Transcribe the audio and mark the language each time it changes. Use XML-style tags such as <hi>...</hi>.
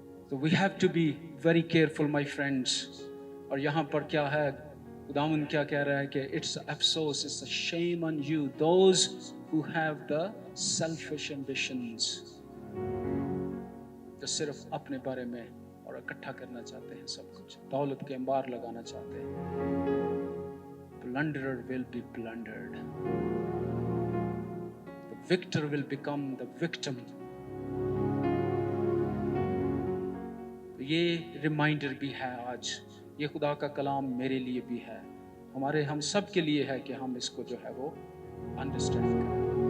<en>So we have to be very careful, my friends.</en> <ur>اور یہاں پر کیا ہے, خداوند کیا کہہ رہا ہے کہ it's افسوس,</ur> <en>it's a shame on you, those who have the selfish ambitions,</en> <ur>جو صرف اپنے بارے میں اور اکٹھا کرنا چاہتے ہیں, سب کچھ دولت کے انبار لگانا چاہتے ہیں.</ur> <en>Plunderer will be plundered. The victor will become the victim.</en> <ur>یہ ریمائنڈر بھی ہے آج, یہ خدا کا کلام میرے لیے بھی ہے, ہم سب کے لیے ہے کہ ہم اس کو جو ہے وہ انڈرسٹینڈ کریں.</ur>